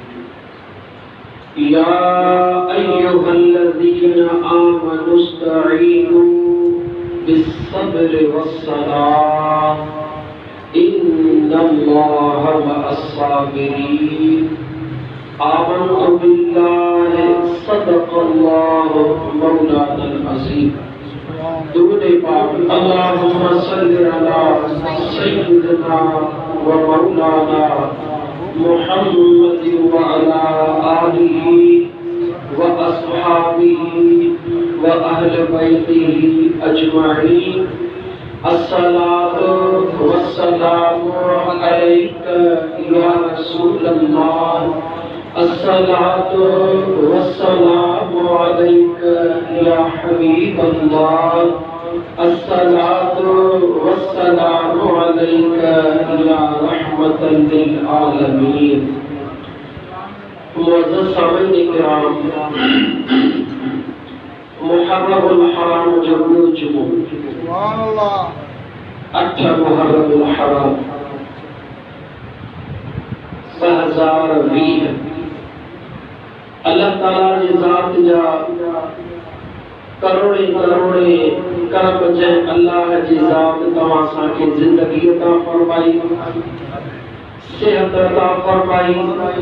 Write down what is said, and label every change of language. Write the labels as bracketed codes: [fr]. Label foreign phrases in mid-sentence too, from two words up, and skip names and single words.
[ar] يا أيها الذين آمنوا استعينوا بالصبر والصلاة إن الله مع الصابرين. آمنت بالله صدق الله مولانا العظيم. [sd] दुरूद पाक [ar] اللهم صل على سيدنا ومولانا محمد وعلى آله وأصحابه وأهل بيته أجمعين. الصلاة والسلام عليك يا رسول الله. الصلاة والسلام عليك يا حبيب الله. الصلاة والسلام عليك يا رحمة للعالمين. [sd] मुअज़्ज़ज़ सामईन किराम, मुहर्रमुल हराम जुमू [ar] سبحان الله [sd] 8 मुहर्रमुल हराम 2020 अल्लाह ताला जी ज़ात जा करोड़े करोड़े करम जै अल्लाह जी ज़ात तवां सां जिंदगी अता फरमाई, सेहत अता फरमाई।